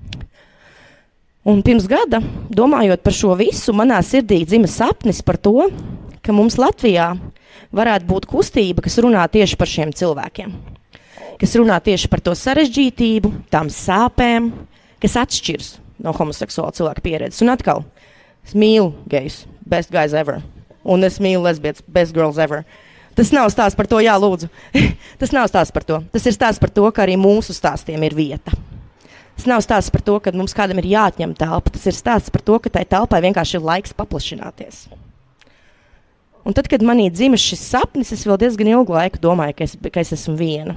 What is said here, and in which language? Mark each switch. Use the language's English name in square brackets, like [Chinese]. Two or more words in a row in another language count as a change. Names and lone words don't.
[Latvian] Un pirms gada, domājot par šo visu, manā sirdī dzima sapnis par to, ka mums Latvijā varētu būt kustība, kas runā tieši par šiem cilvēkiem. Kas runā tieši par to sarežģītību, tām sāpēm, kas atšķirs no homoseksuāla cilvēka pieredzes. Un atkal, es mīlu gejus, [English] best guys ever. [Latvian] Un es mīlu lesbietes, [English] best girls ever. [Latvian] Tas nav stāsts par to, jā, lūdzu. Tas nav stāsts par to. Tas ir stāsts par to, ka arī mūsu stāstiem ir vieta. Tas nav stāsts par to, ka mums kādam ir jāatņem telpa. Tas ir stāsts par to, ka tai telpai vienkārši ir laiks paplašināties. Un tad, kad manī dzima šis sapnis, es vēl diezgan ilgu laiku domāju, ka es esmu viena.